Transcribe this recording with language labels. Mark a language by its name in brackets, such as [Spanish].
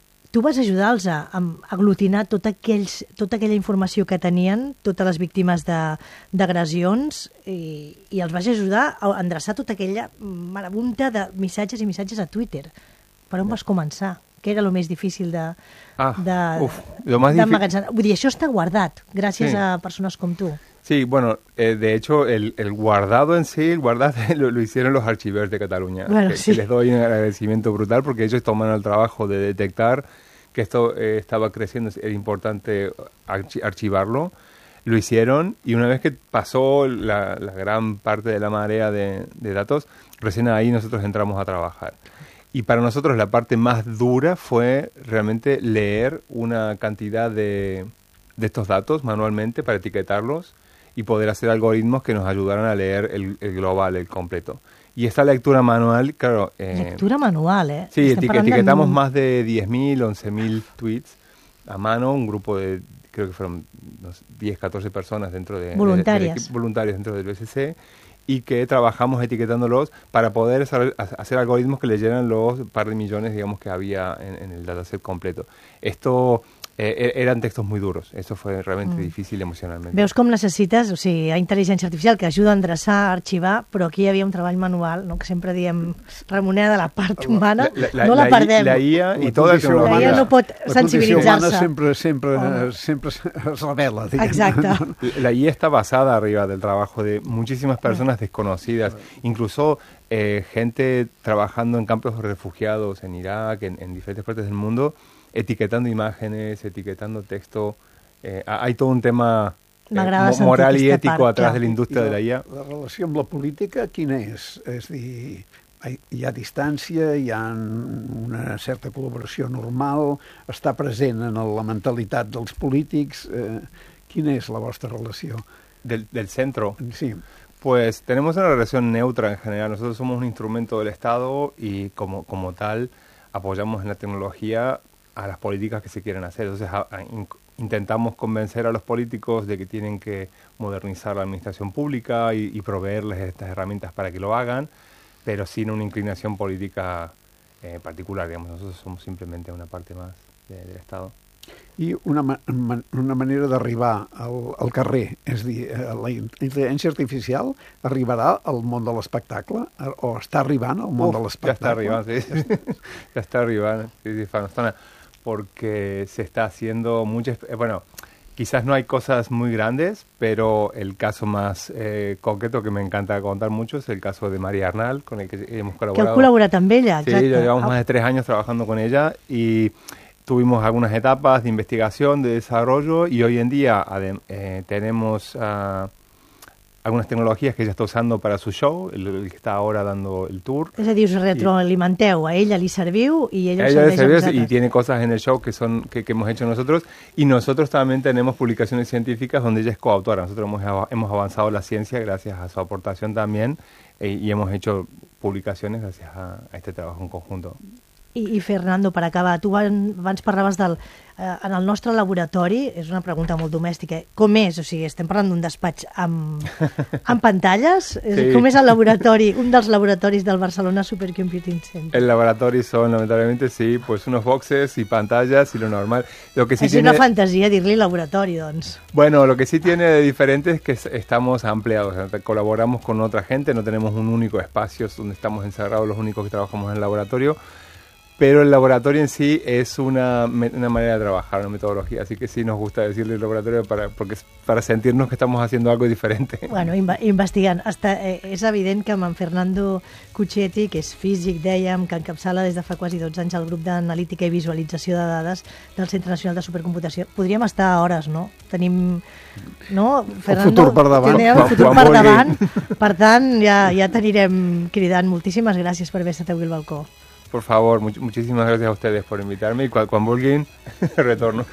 [Catalan] Tu vas ajudar-los a aglutinar tota aquella informació que tenien, totes les víctimes d'agressions, i els vas ajudar a endreçar tota aquella marabunta de missatges i missatges a Twitter. Per on vas començar? Què era el més difícil d'emmagatzemar? Vull dir, això està guardat, gràcies a persones com tu. [Spanish] Sí, bueno, de hecho, el guardado en sí, el guardado lo hicieron los archivers de Cataluña. Bueno, que les doy un agradecimiento brutal porque ellos toman el trabajo de detectar que esto estaba creciendo, era importante archivarlo. Lo hicieron y una vez que pasó la gran parte de la marea de datos, recién ahí nosotros entramos a trabajar. Y para nosotros la parte más dura fue realmente leer una cantidad de estos datos manualmente para etiquetarlos y poder hacer algoritmos que nos ayudaran a leer el global, el completo. Y esta lectura manual, claro... Lectura manual, ¿eh? Sí, etiquetamos más de 10.000, 11.000 tweets a mano, un grupo de, creo que fueron 10, 14 personas dentro de... Voluntarias. Voluntarios dentro del BCC. Y que trabajamos etiquetándolos para poder hacer algoritmos que leyeran los par de millones, digamos, que había en el dataset completo. Esto eran textos muy duros. Eso fue realmente difícil emocionalmente. [Catalan] Veus com necessites, o sigui, hi ha intel·ligència artificial que ajuda a endreçar, a arxivar, però aquí hi havia un treball manual, no, que sempre diem remunera de la part humana, no la perdem. La IA i tota la humana. La IA no pot sensibilitzar-se. La condició humana sempre es revela, diguem. Exacte. La IA està basada [Spanish] arriba del trabajo de muchísimas personas desconocidas, incluso gente trabajando en campos refugiados en Irak, en diferentes partes del mundo, etiquetando imágenes, etiquetando texto. Hay todo un tema moral y ético atrás de la industria de la IA. [Catalan] La relació amb la política, quina és? És a dir, hi ha distància, hi ha una certa col·laboració normal, està present en la mentalitat dels polítics. Quina és la vostra relació? [Spanish] Del centro? Sí. Pues tenemos una relación neutra en general. Nosotros somos un instrumento del Estado y como tal apoyamos en la tecnología a las políticas que se quieren hacer. Entonces intentamos convencer a los políticos de que tienen que modernizar la administración pública y proveerles estas herramientas para que lo hagan, pero sin una inclinación política particular, digamos. Nosotros somos simplemente una parte más del Estado. [Catalan] I una manera d'arribar al carrer, és a dir, la intel·ligència artificial arribarà al món de l'espectacle o està arribant al món de l'espectacle? Ja està arribant, sí. Ja està arribant, sí, fa una estona. [Spanish] Porque se está haciendo muchas... Bueno, quizás no hay cosas muy grandes, pero el caso más concreto que me encanta contar mucho es el caso de María Arnal, con el que hemos colaborado. Que colabora también ella, sí, exacto. Sí, llevamos más de 3 años trabajando con ella y tuvimos algunas etapas de investigación, de desarrollo, y hoy en día tenemos algunas tecnologías que ella está usando para su show, el que está ahora dando el tour. Es decir, [Catalan] os retroalimenteu, [Spanish] a ella le serviu y ella [Catalan] le serveix [Spanish] y tiene cosas en el show que son que hemos hecho nosotros, y nosotros también tenemos publicaciones científicas donde ella es coautora. Nosotros hemos avanzado la ciencia gracias a su aportación también, y hemos hecho publicaciones gracias a este trabajo en conjunto. [Catalan] I Fernando, per acabar, tu abans parlaves del... en el nostre laboratori, és una pregunta molt domèstica, com és? O sigui, estem parlant d'un despatx amb pantalles? Sí. Com és el laboratori, un dels laboratoris del Barcelona Supercomputing Center? El laboratori són, lamentablement, sí, [Spanish] pues unos boxes [Catalan] i pantalles i lo normal. Lo que sí és tiene... una fantasia dir-li laboratori, doncs. [Spanish] Bueno, lo que sí tiene de diferente es que estamos ampliados, colaboramos con otra gente, no tenemos un único espacio donde estamos encerrados los únicos que trabajamos en el laboratorio, pero el laboratorio en sí es una manera de trabajar, una metodología, así que sí nos gusta decirle el laboratorio para sentirnos que estamos haciendo algo diferente. [Catalan] Bueno, investigant, és evident que amb en Fernando Cuccetti, que és físic, dèiem, que encapçala des de fa quasi 12 anys el grup d'analítica i visualització de dades del Centre Nacional de Supercomputació, podríem estar a hores, no? Tenim, no? Fernando, un futur per davant. Per tant, ja t'anirem cridant. Moltíssimes gràcies per haver estat avui al balcó. [Spanish] Por favor, muchísimas gracias a ustedes por invitarme y [Catalan] quan vulguin, retorno.